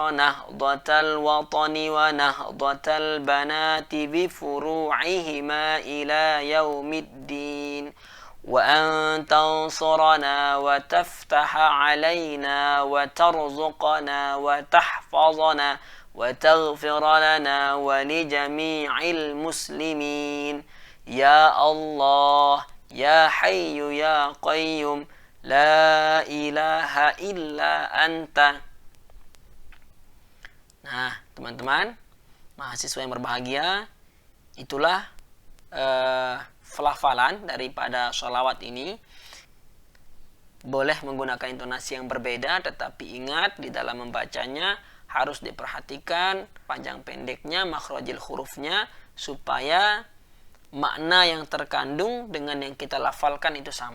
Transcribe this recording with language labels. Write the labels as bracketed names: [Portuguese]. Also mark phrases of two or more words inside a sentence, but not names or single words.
[Arabic] نهضة الوطن ونهضة البنات بفروعهما إلى يوم الدين وأن تنصرنا وتفتح علينا وترزقنا وتحفظنا وتغفر لنا ولجميع المسلمين يا الله يا حي يا قيوم لا إله إلا أنت. [Indonesian] Nah, teman-teman mahasiswa yang berbahagia, itulah pelafalan daripada sholawat ini. Boleh menggunakan intonasi yang berbeda, tetapi ingat di dalam membacanya harus diperhatikan panjang pendeknya, makhrajil hurufnya, supaya makna yang terkandung dengan yang kita lafalkan itu sama.